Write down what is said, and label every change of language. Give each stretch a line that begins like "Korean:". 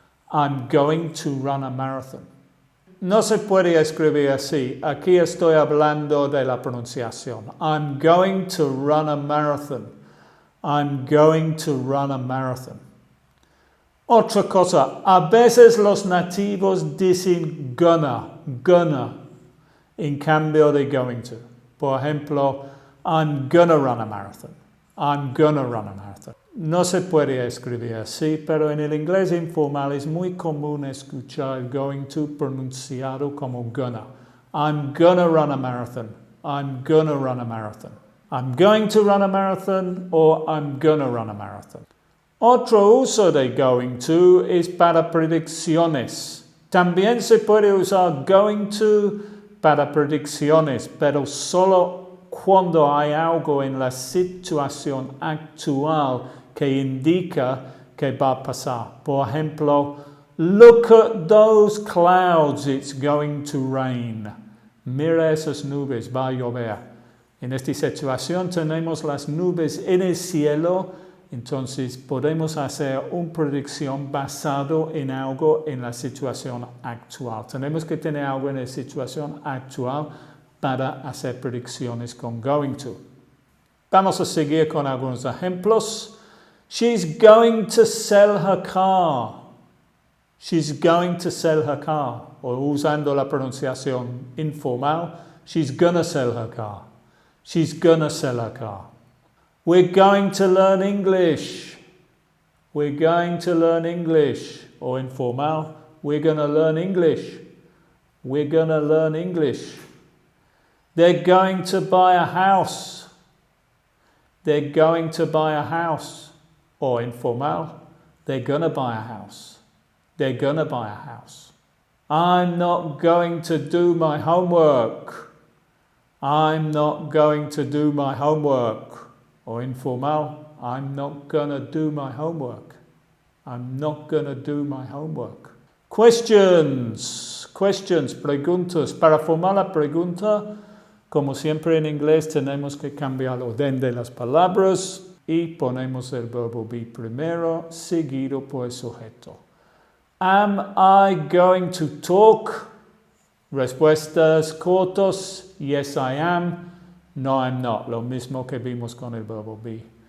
English: I'm going to run a marathon.
Spanish: No se puede escribir así. Aquí estoy hablando de la pronunciación.
English: I'm going to run a marathon. I'm going to run a marathon.
Spanish: Otra cosa, a veces los nativos dicen gonna, en cambio de going to. Por ejemplo,
English: I'm gonna run a marathon. I'm gonna run a marathon.
Spanish: No se puede escribir así, pero en el inglés informal es muy común escuchar going to pronunciado como gonna.
English: I'm gonna run a marathon. I'm gonna run a marathon. I'm going to run a marathon or I'm gonna run a marathon.
Spanish: Otro uso de going to es para predicciones. También se puede usar going to para predicciones, pero solo cuando hay algo en la situación actual que indica que va a pasar. Por ejemplo,
English: look at those clouds, it's going to rain.
Spanish: Mira esas nubes, va a llover. En esta situación tenemos las nubes en el cielo, entonces podemos hacer una predicción basado en algo en la situación actual. Tenemos que tener algo en la situación actual para hacer predicciones con going to. Vamos a seguir con algunos ejemplos.
English: She's going to sell her car. She's going to sell her car.
Spanish: O usando la pronunciación informal,
English: she's gonna sell her car. She's gonna sell her car. We're going to learn English. We're going to learn English.
Spanish: O informal,
English: we're gonna learn English. We're gonna learn English. They're going to buy a house. They're going to buy a house. Or informal, they're gonna buy a house. They're gonna buy a house. I'm not going to do my homework. I'm not going to do my homework. Or informal, I'm not gonna do my homework. I'm not gonna do my homework. Questions,
Spanish: preguntas. Para formar la pregunta, como siempre en inglés, tenemos que cambiar el orden de las palabras y ponemos el verbo be primero, seguido por el sujeto.
English: Am I going to talk?
Spanish: Respuestas cortas,
English: yes I am, no I'm not,
Spanish: lo mismo que vimos con el verbo be.